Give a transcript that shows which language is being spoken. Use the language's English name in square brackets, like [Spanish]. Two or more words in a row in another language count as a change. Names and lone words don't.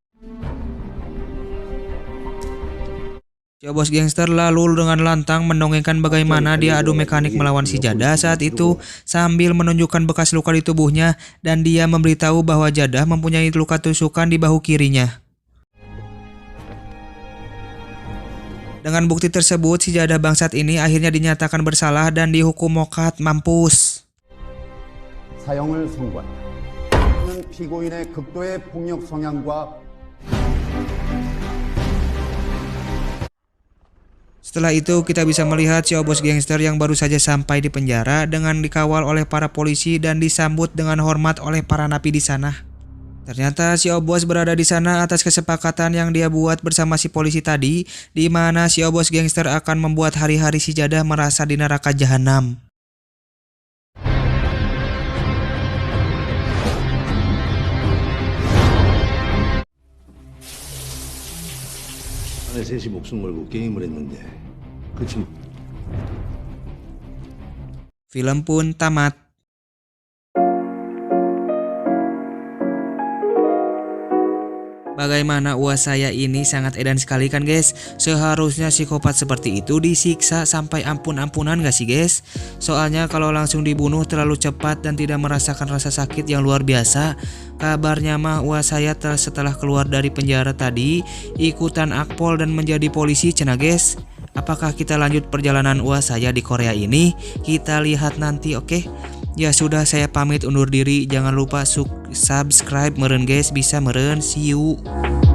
[Indonesian] Si Obos gangster lalu dengan lantang mendongengkan bagaimana dia adu mekanik melawan si Jadah saat itu sambil menunjukkan bekas luka di tubuhnya, dan dia memberitahu bahwa Jadah mempunyai luka tusukan di bahu kirinya. Dengan bukti tersebut, si Jadah bangsat ini akhirnya dinyatakan bersalah dan dihukum mokat mampus. [Korean] 사형을 선고한다. 는 피고인의 극도의 폭력 성향과 [Indonesian] Setelah itu kita bisa melihat si Obos gangster yang baru saja sampai di penjara dengan dikawal oleh para polisi dan disambut dengan hormat oleh para napi di sana. Ternyata si Obos berada di sana atas kesepakatan yang dia buat bersama si polisi tadi, di mana si Obos gangster akan membuat hari-hari si Jadah merasa di neraka jahanam. [Korean] 안에 셋이 목숨 걸고 게임을 했는데 그 친구 [Indonesian] Film pun tamat. Bagaimana uas saya ini sangat edan sekali kan guys. Seharusnya psikopat seperti itu disiksa sampai ampun-ampunan gak sih guys? Soalnya kalau langsung dibunuh terlalu cepat dan tidak merasakan rasa sakit yang luar biasa. Kabarnya mah uas saya setelah keluar dari penjara tadi ikutan akpol dan menjadi polisi cenah guys. Apakah kita lanjut perjalanan uas saya di Korea ini? Kita lihat nanti, oke? Ya sudah, saya pamit undur diri. Jangan lupa subscribe meren guys, bisa meren. [English] See you.